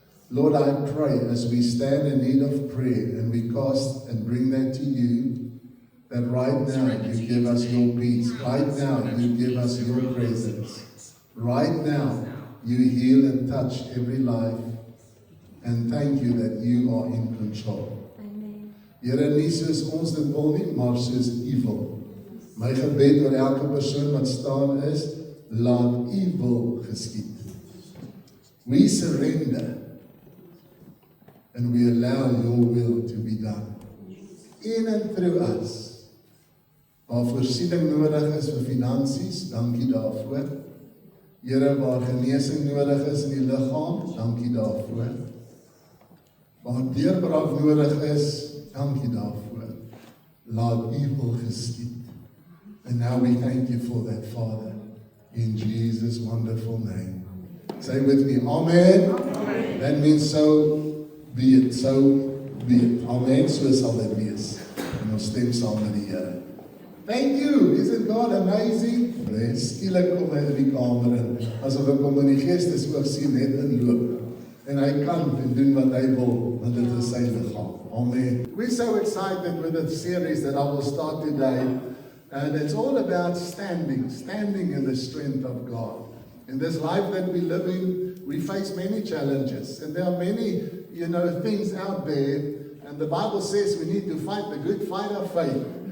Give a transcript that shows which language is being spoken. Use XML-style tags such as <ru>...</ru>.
<en>Lord, I pray as we stand in need of prayer, and we cast and bring that to You, that right now You give us Your peace, right now You give us Your presence, right now You heal and touch every life, and thank You that You are in control. Amen.</en> <af>Here, nie soos ons dit wil nie, maar soos U wil. My gebed oor elke persoon wat staan is, laat U wil geskied.</af> <en>We surrender and we allow Your will to be done. In and through us.</en> <af>Waar voorsiening nodig is vir finansies, dankie daarvoor. Here, waar genesing nodig is in die liggaam, dankie daarvoor. Waar deurbraak nodig is, dankie daarvoor. Laat U wil geskied.</af> <en>And now we thank You for that, Father, in Jesus' wonderful name. Say with me, Amen. Amen. That means so be it, so be it.</en> <af>Amen, so sal dit wees. En ons stem saam met die Here.</af> <en>Thank you, isn't God amazing?</en> <af>Skielik kom hy in die kamer in, asof ek hom in die geestesoog sien net inloop. En hy kan en doen wat hy wil, want dit is sy liggaam. Amen.</af> <en>We're so excited with the series that I will start today. And it's all about standing in the strength of God. In this life that we live in, we face many challenges. And there are many, things out there. And the Bible says we need to fight the good fight of faith.</en>